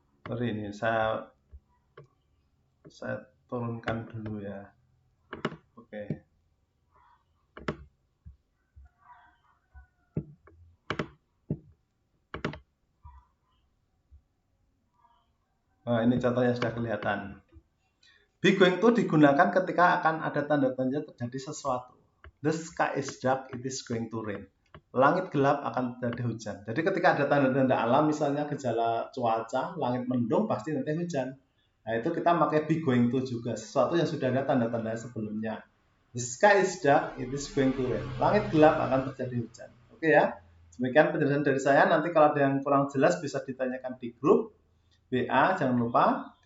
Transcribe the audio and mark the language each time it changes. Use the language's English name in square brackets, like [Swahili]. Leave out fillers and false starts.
[Indonesian] Sorry, ini saya turunkan dulu ya. Oke. Nah, ini contohnya sudah kelihatan. Be going to digunakan ketika akan ada tanda-tanda terjadi sesuatu. [English] The sky is dark, it is going to rain. [Indonesian] Langit gelap akan terjadi hujan. Jadi ketika ada tanda-tanda alam, misalnya gejala cuaca, langit mendung, pasti nanti hujan. Nah itu kita pakai be going to juga, sesuatu yang sudah ada tanda-tanda sebelumnya. [English] The sky is dark, it is going to rain. [Indonesian] Langit gelap akan terjadi hujan. Oke ya, demikian penjelasan dari saya. Nanti kalau ada yang kurang jelas bisa ditanyakan di grup WA, jangan lupa.